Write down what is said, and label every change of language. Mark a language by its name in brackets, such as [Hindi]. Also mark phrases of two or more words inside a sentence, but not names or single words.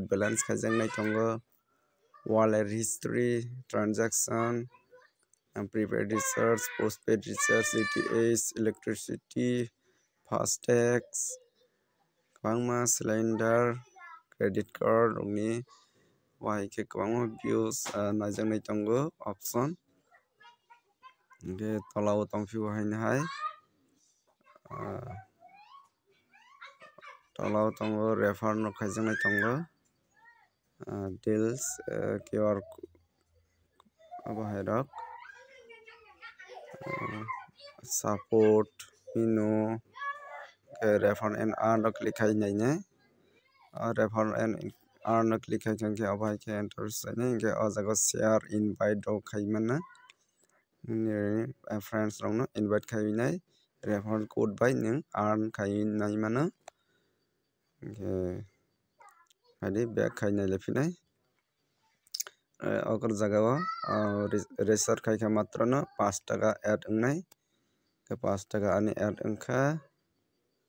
[Kok Borok] balance khaijaknai tongo [English] wallet history transaction prepaid recharge postpaid recharge DTH electricity FASTag [Kok Borok] kwbangma [English] cylinder credit card [Kok Borok] rokni kwbangma views naijaknai tongo option tolao tongphio haine hai tolao tongo refer no khaijaknai tongo [English] deals QR [Kok Borok] abo hai rok [English] support menu refer and earn [Kok Borok] rok click khai nainai [English] refer and earn [Kok Borok] click khaikhankhe obai interface hainai o jaga [English] share invite [Kok Borok] rok khai mano friends rok no invite khainai [English] refer code [Kok Borok] bai nung earn khainai mano hadi back khainai lephinai okor jagao register khaikha matra no 5 taka add wngnai 5 taka ani add